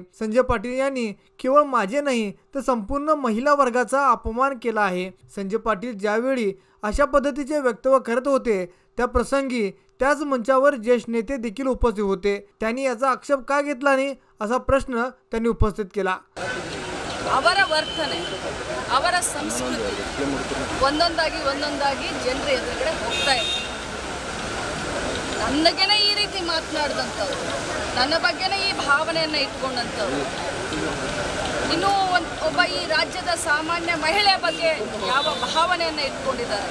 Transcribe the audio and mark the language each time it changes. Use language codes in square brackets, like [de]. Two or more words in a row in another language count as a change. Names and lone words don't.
[mr] संजय पाटील यांनी केवळ माझे नाही तर संपूर्ण महिला वर्गाचा अपमान केला आहे। संजय पाटील ज्यावेळी अशा पद्धतीचे वक्तव्य करत होते त्या प्रसंगी त्याच मंचावर ज्येष्ठ नेते देखील उपस्थित होते। त्यांनी याचा आक्षेप का घेतला नाही असा प्रश्न त्यांनी उपस्थित केला। [kn] ಅವರ ವರ್ತನೆ ಅವರ ಸಂಸ್ಕೃತಿ ಒಂದೊಂದಾಗಿ ಜನರ ಎದುರುಗಡೆ ಹೋಗ್ತಾ ಇದೆ। ನನಗೇನೆ ಈ ರೀತಿ ಮಾತನಾಡಿದಂಥವ್ರು, ನನ್ನ ಬಗ್ಗೆನೇ ಈ ಭಾವನೆಯನ್ನು ಇಟ್ಕೊಂಡಂಥವ್ರು, ಇನ್ನೂ ಒಬ್ಬ ಈ ರಾಜ್ಯದ ಸಾಮಾನ್ಯ ಮಹಿಳೆ ಬಗ್ಗೆ ಯಾವ ಭಾವನೆಯನ್ನು ಇಟ್ಕೊಂಡಿದ್ದಾರೆ।